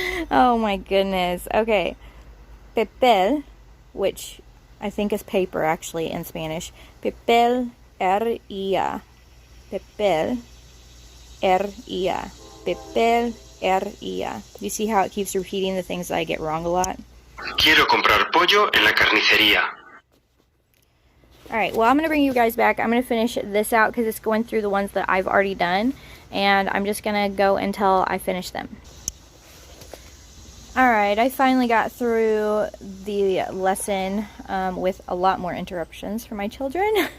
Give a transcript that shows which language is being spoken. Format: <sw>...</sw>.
<en>Oh my goodness. Okay. Papel, which I think is paper actually in Spanish. Papel R-I-A. Papel R-I-A. Papel R-I-A. You see how it keeps repeating the things that I get wrong a lot?</en> <es>Quiero comprar pollo en la carnicería.</es> <en>Alright, well, I'm going to bring you guys back. I'm going to finish this out because it's going through the ones that I've already done. And I'm just going to go until I finish them. Alright, I finally got through the lesson with a lot more interruptions from my children.</en>